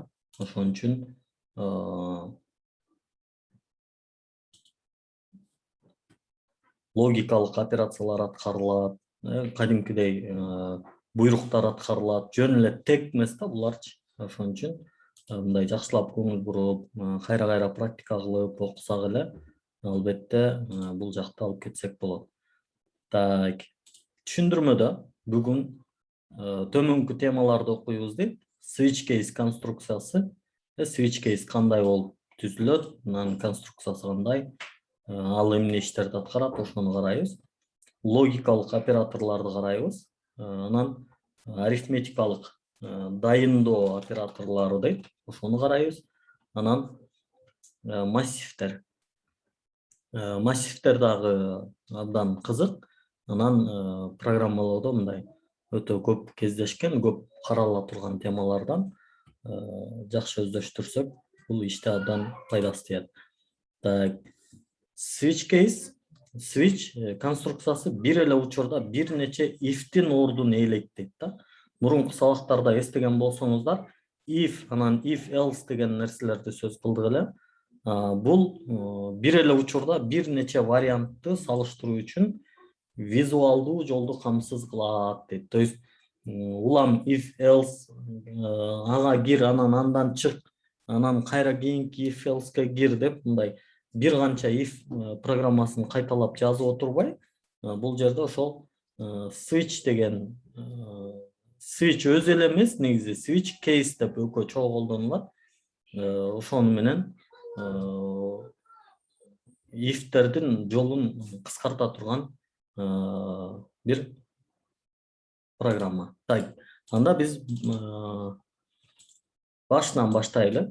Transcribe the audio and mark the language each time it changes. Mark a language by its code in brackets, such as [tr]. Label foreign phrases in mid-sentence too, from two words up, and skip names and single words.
[ky] Ошон үчүн логикалык операциялар аткарылат, кадимкидей буйруктар аткарылат, жөн эле тег эмес да буларчы. Ошон үчүн мындай жакшылап көңүл буруп, кайра практика кылып окусак эле, албетте бул жакта алып кетсек болот. Түшүндүрмөдө бүгүн төмөнкү темаларды окуйбуз дейт. [en] Switch case [ky] конструкциясы, [en] switch case [ky] кандай болуп түзүлөт, анын конструкциясы кандай, ал эмне иштерди аткарат, ошону карайбыз. Логикалык операторлорду карайбыз. Анан арифметикалык дайындоо операторлору дейт, ошону карайбыз. Анан массивдер. Массивдер дагы абдан кызык. Анан программалоодо мындай өтө көп кездешкен, көп карала турган темалардан жакшы өздөштүрсөк, бул иште абдан пайдасы тиет. [en] Switch case, [ky] switch конструкциясы бир эле учурда бир нече if'тин ордун ээлейт дейт да. Мурунку сабактарда эстеген болсоңуздар, if, анан [en] if else [ky] деген нерселерди сөз кылдык эле. Бул бир эле учурда бир нече вариантты салыштыруу үчүн визуалдуу жолду камсыз кылат дейт. [ru] То есть [ky] улам [en] if else [ky] ага кир, анан андан чык, анан кайра кийинки [en] if else'ке [ky] кир деп мындай бир канча if программасын кайталап жазып отурбай, бул жерде ошол switch деген switch өзү эле эмес, негизи [en] switch case [ky] деп экөө чогуу колдонулат. Ошону менен if'тердин жолун кыскарта турган бир программа. Анда биз башынан баштайлы.